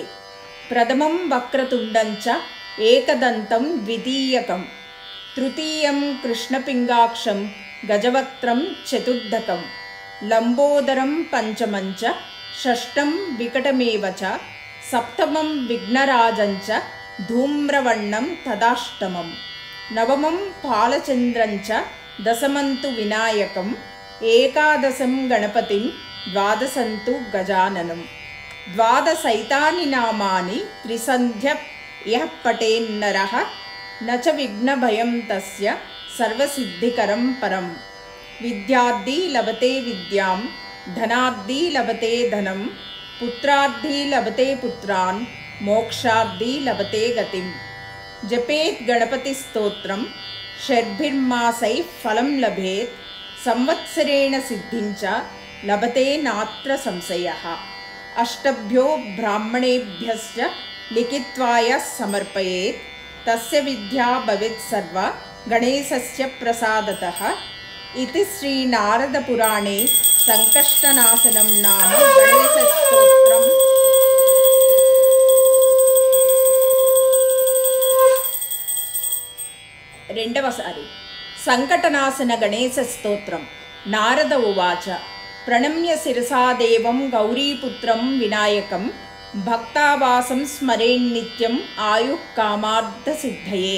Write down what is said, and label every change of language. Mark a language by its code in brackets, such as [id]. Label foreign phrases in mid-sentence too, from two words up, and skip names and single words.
[sa] ప్రథమం వక్రతుండంచ ఏకదంతం ద్వితీయకం, తృతీయం కృష్ణపింగాక్షం గజవక్త్రం చతుర్థకం, లంబోదరం పంచమంచ షష్టం వికటమేవచ, సప్తమం విఘ్నరాజంచ ధూమ్రవర్ణం తదాష్టమం, నవమం పాలచంద్రంచ దశమంతు వినాయకం, ఏకాదశం గణపతిం ద్వాదశంతు గజాననం. ద్వాదశైతాని నామాని త్రిసంధ్య యః పఠేన్నరః నచ విఘ్నభయం తస్య సర్వసిద్ధికరం పరం. విద్యార్థి లభతే విద్యాం, ధనార్థి లభతే ధనం, पुत्रार्थी लभते पुत्रान् मोक्षार्थी लभते गतिं। जपेत् गणपतिस्तोत्रं षड्भिर्मासैः फलं लभेत् संवत्सरेण सिद्धिं च लभते नात्र संशयः। अष्टभ्यो ब्राह्मणेभ्यश्च लिखित्वा यः समर्पयेत् तस्य विद्या भवेत् सर्वा गणेशस्य प्रसादतः। इति श्री नारद पुराणे संकष्टनाशनं नाम गणेशस्तोत्रम् [te] రెండవసారి సంకటనాశన గణేశ స్తోత్రం. [sa] నారద ఉవాచ ప్రణమ్య శిరసా దేవం గౌరీపుత్రం వినాయకం భక్తావాసం స్మరేన్నిత్యం ఆయుః కామార్థ సిద్ధయే.